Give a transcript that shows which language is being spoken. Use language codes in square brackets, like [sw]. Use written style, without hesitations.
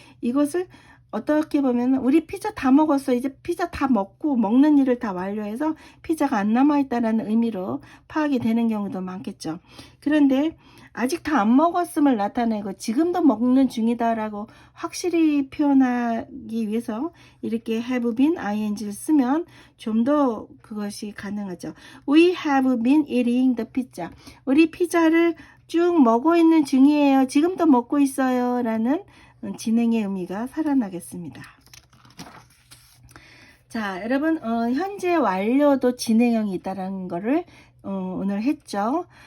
[ko] 이것을 어떻게 보면 우리 피자 다 먹었어. 이제 피자 다 먹고 먹는 일을 다 완료해서 피자가 안 남아있다라는 의미로 파악이 되는 경우도 많겠죠. 그런데 아직 다 안 먹었음을 나타내고 지금도 먹는 중이다라고 확실히 표현하기 위해서 이렇게 have been ing를 쓰면 좀 더 그것이 가능하죠. [en] We have been eating the pizza. [ko] 우리 피자를 쭉 먹고 있는 중이에요. 지금도 먹고 있어요. 라는 진행의 의미가 살아나겠습니다. 자, 여러분 현재 완료도 진행형이 있다는 거를 오늘 했죠.